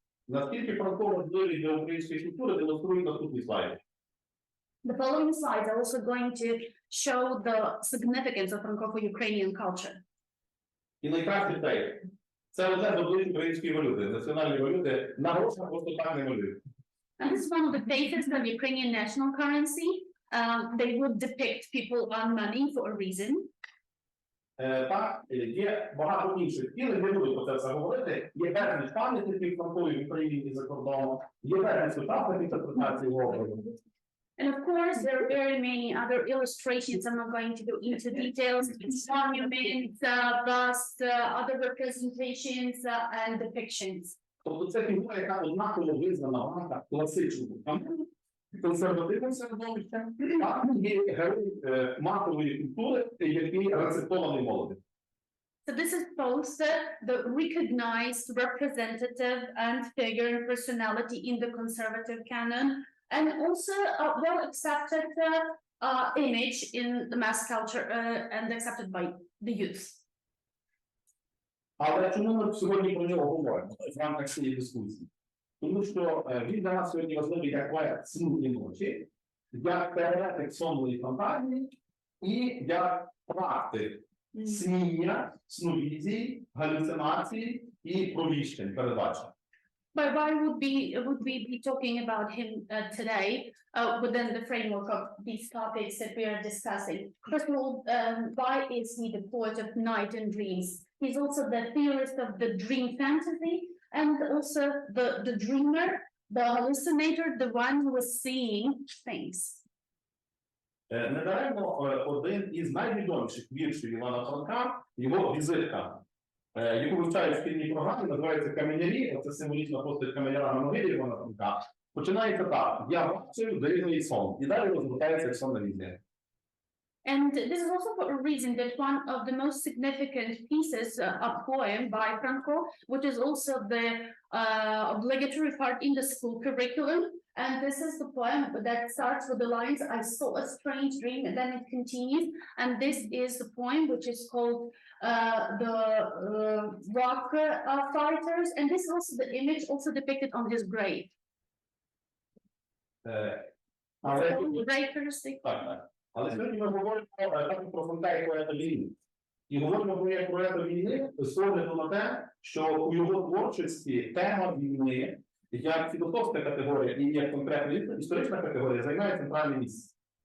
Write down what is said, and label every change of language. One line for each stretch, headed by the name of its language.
Ukrainian: Наскільки Франко важливий для української культури, демонструють наступні слайди.
English: The following slides are also going to show the significance of Franco for Ukrainian culture.
Ukrainian: І найкращий цей. Це одне з облич української валюти, національної валюти, на грошах просто так не малюють.
English: And this is one of the faces of Ukrainian national currency. They would depict people on money for a reason.
Ukrainian: Так, є багато інших цілей, не буду про це все говорити. Є безліч пам'ятників Франкові в Україні і за кордоном, є безліч сучасних інтерпретацій образу.
English: And of course, there are very many other illustrations. I'm not going to go into details. Monuments, busts, other representations, and depictions.
Ukrainian: Тобто це фігура, яка однаково визнана в рамках класичного консервативного середовища, а є герой масової культури, який рецептований молодим.
English: So this is both the recognized representative and figure and personality in the conservative canon, and also a well-accepted image in the mass culture and accepted by the youth.
Ukrainian: Але чому ми сьогодні про нього говоримо в рамках цієї дискусії? Тому що він для нас сьогодні важливий як поет сну і ночі, як теоретик сонної фантазії і як практик сніння, сновізій, галюцинацій і провіщень, передбачень.
English: But why would we be talking about him today within the framework of these topics that we are discussing? First of all, why is he the poet of night and dreams? He's also the theorist of the dream fantasy and also the dreamer, the hallucinator, the one who was seeing things.
Ukrainian: Недаремно один із найвідоміших віршів Івана Франка, його візитка, яку вивчають в шкільній програмі, називається «Каменярі», це символічна постать каменяра на могилі Івана Франка, починається так: «Я бачив дивний сон», і далі розгортається як сонна візія.
English: And this is also for a reason that one of the most significant pieces, a poem by Franco, which is also the obligatory part in the school curriculum. And this is the poem that starts with the lines, "I saw a strange dream," and then it continues. And this is the poem which is called the rock fighters. And this is also the image also depicted on his grave. Very characteristic.
Ukrainian: Але сьогодні ми говоримо також про Франка як поета війни. І говоримо про як поета війни з огляду на те, що у його творчості тема війни, як філософська категорія і як конкретна історична категорія, займає центральне місце.